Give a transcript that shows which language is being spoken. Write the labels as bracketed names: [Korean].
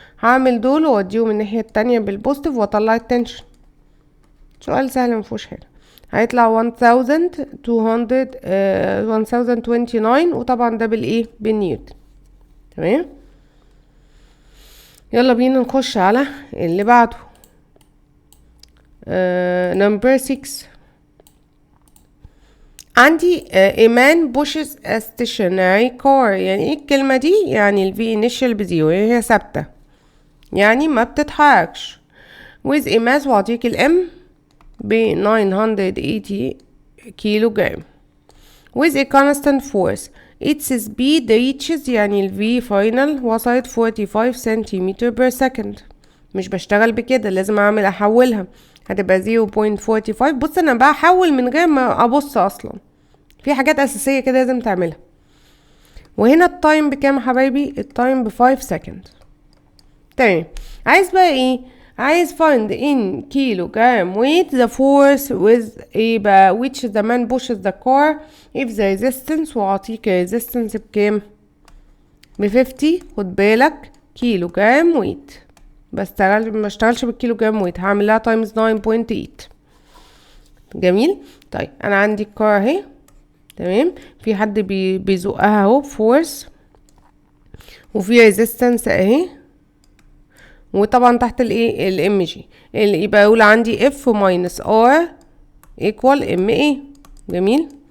[Arabic] هعمل دول واوديهم الناحيه التانية بالبوزيتيف واطلع التنشن. سؤال سهل مفيهوش حاجه. هيطلع 1029 وطبعا ده بالايه؟ بالنيوتن. تمام. يلا بينا نخش على اللي بعده. نمبر 6 عندي [English] a man pushes a stationary car. [Arabic] يعني ايه الكلمة دي؟ يعني ال V initial بزيرو، يعني هي ثابتة، يعني ما بتتحركش. [English] with a mass [Arabic] وأعطيك ال M ب 980 كيلو جرام [English] with a constant force its speed reaches. [Arabic] يعني ال V final وصلت 45 سنتيمتر per second. مش بشتغل بكده، لازم احولها، هتبقى 0.45. بص انا بحول من غير ما ابص اصلا، في حاجات اساسيه كده لازم تعملها. وهنا التايم بكام يا حبايبي؟ التايم ب 5 سكند. تمام. عايز بقى ايه؟ عايز [English] find in kilogram weight the force with [Arabic] ايه بقى [English] which the man pushes the car if the resistance. [Arabic] واعطيك resistance بكام؟ ب 50. خد بالك كيلو جرام ويت، ما اشتغلش بالكيلو جرام ويت، هعمل لها تايمز 9.8. جميل. طيب انا عندي الكار اهي، تمام، في حد بيزقها اهو فورس، وفي ريزيستنس اهي، وطبعا تحت الايه؟ الام جي، اللي يبقى اقول عندي اف ماينس ار ايكوال ام ايه. جميل.